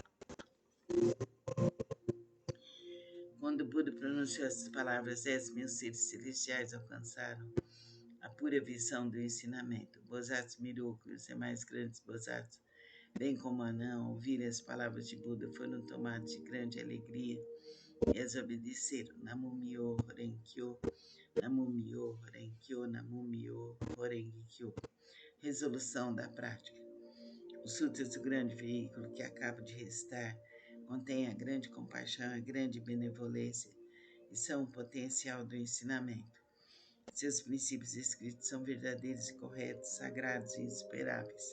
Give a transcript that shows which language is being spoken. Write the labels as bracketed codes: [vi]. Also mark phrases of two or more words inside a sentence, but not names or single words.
[pt] Quando Buda pronunciou essas palavras, 10.000 seres celestiais alcançaram a pura visão do ensinamento. Bodhisattvas Miroku e os demais grandes Bodhisattvas, bem como Anã, ouviram as palavras de Buda, foram tomados de grande alegria e as obedeceram. [ja] 南無妙法蓮経、南無妙法蓮経、南無妙法蓮経. [pt] Resolução da prática. Os sutras do grande veículo que acabo de recitar contêm a grande compaixão e a grande benevolência e são o potencial do ensinamento. Seus princípios escritos são verdadeiros e corretos, sagrados e insuperáveis.